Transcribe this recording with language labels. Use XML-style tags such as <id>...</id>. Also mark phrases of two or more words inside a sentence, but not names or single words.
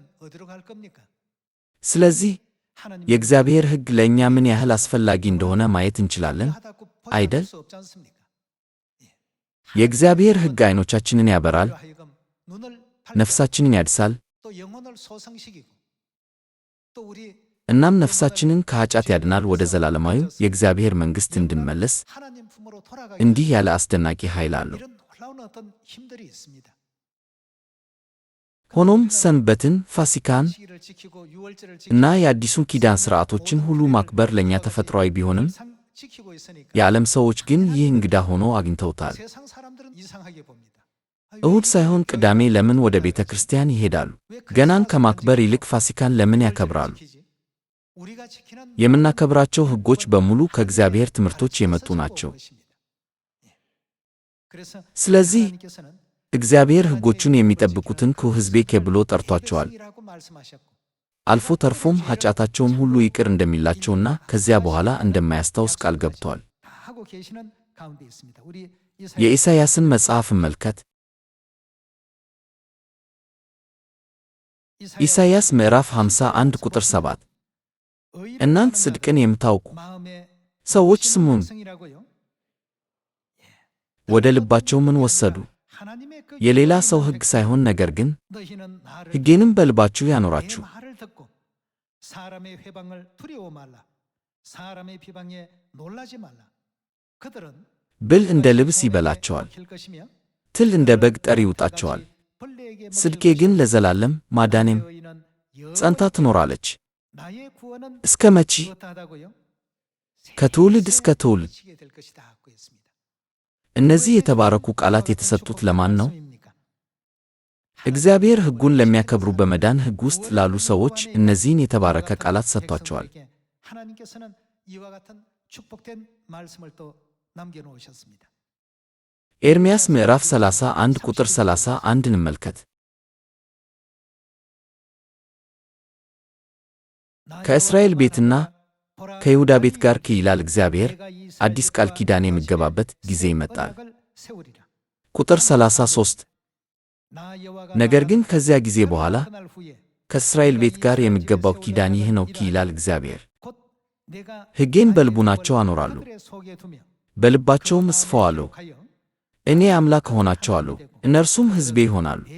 <am>ስለዚህ የእግዚአብሔር ሕግ ለእኛ ምን ያህል አስፈላጊ እንደሆነ ማየት እንችላለን አይደል? የእግዚአብሔር ሕግ ዓይኖቻችንን ያበራል፣ ነፍሳችንን ያድሳል፣ እናም ነፍሳችንን ከኃጢአት ያድናል ወደ ዘላለማዊው የእግዚአብሔር መንግሥት እንድንመለስ</am> <ko>하나님 품으로 돌아가게</ko> <am>እንዲህ ያለ አስደናቂ ኃይል አለው።</am> <ko>이런 놀라운 어떤 힘들이 있습니다.</ko> <am>ሆኖም ሰንበትን፣ ፋሲካን</am> <ko>시기를 지키고 유월절을</ko> <am>እና የአዲሱን ኪዳን ሥርዓቶችን ሁሉ ማክበር ለእኛ ተፈጥሯዊ ቢሆንም</am> <ko>항상 지키고 있으니까</ko> <am>የዓለም ሰዎች ግን ይህ እንግዳ ሆኖ አግኝተውታል።</am> <ko>세상 사람들은 이상하게 봅니다.</ko> <am>እሁድ ሳይሆን ቅዳሜ ለምን ወደ ቤተ ክርስቲያን ይሄዳሉ? ገናን ከማክበር ይልቅ ፋሲካን ለምን ያከብራሉ?</am> <ko>우리가 지키는</ko> <am>የምናከብራቸው ሕጎች በሙሉ ከእግዚአብሔር ትምህርቶች የመጡ ናቸው።</am> <ko>그래서</ko> <am>ስለዚህ</am> <ko>하나님께서는</ko> <am>እግዚአብሔር ሕጎቹን የሚጠብቁትን ሕዝቤ ብሎ ጠርቷቸዋል።</am> <ko>백성이라고 말씀하셨고</ko> <am>አልፎ ተርፎም ኃጢአታቸውን ሁሉ ይቅር እንደሚላቸውና ከዚያ በኋላ እንደማያስታውስ ቃል ገብቷል።</am> <ko>다 하고 계시는 가운데 있습니다. 우리</ko> <am>የኢሳይያስን መጽሐፍ እመልከት። ኢሳይያስ ምዕራፍ 51 ቁጥር 7 እናንት ጽድቅን የምታውቁ</am> <ko>마음에</ko> <am>ሰዎች ስሙን።</am> <ko>백성이라고요.</ko> <am>ወደ ልባቸው ምን ወሰዱ?</am> <ko>하나님의 그</ko> <am>የሌላ ሰው ሕግ ሳይሆን ነገር ግን</am> <ko>너희는 나를</ko> <am>ሕጌንም በልባችሁ</am> <ko>내</ko> <am>ያኖራችሁ።</am> <ko>말을 듣고 사람의 회방을 두려워 말라. 사람의 비방에 놀라지 말라. 그들은</ko> <am>ብል እንደ ልብስ ይበላቸዋል፣</am> <ko>킬 것이며</ko> <am>ትል እንደ በግ ጠር ይውጣቸዋል።</am> <ko>벌레에게</ko> <am>ጽድቄ ግን ለዘላለም ማዳኔም ጸንታ ትኖራለች።</am> <ko>나의 구원은</ko> <am>እስከ መቼ?</am> <ko>어떠하다고요?</ko> <am>ከትውልድ እስከ ትውልድ።</am> <ko>지게 될 것이다 하고 있습니다.</ko> <am>እነዚህ የተባረኩ ቃላት የተሰጡት ለማን ነው? እግዚአብሔር ሕጉን ለሚያከብሩ በመዳን ሕግ ውስጥ ላሉ ሰዎች እነዚህን የተባረከ ቃላት ሰጥቷቸዋል።</am> <ko>하나님께서는 이와 같은 축복된 말씀을 또 남겨 놓으셨습니다.</ko> <am>ኤርምያስ ምዕራፍ 31 ቁጥር 31 እንመልከት። ከእስራኤል ቤትና ከይሁዳ ቤት ጋር ይላል እግዚአብሔር፣ አዲስ ቃል ኪዳን የሚገባበት ጊዜ ይመጣል። ቁጥር 33 ነገር ግን ከዚያ ጊዜ በኋላ ከእስራኤል ቤት ጋር የሚገባው ኪዳን ይህ ነው ይላል እግዚአብሔር፣ ሕጌን በልቡናቸው አኖራለሁ፣ በልባቸውም እጽፈዋለሁ። እኔ አምላክ እሆናቸዋለሁ፣ እነርሱም ሕዝቤ ይሆናሉ።</am>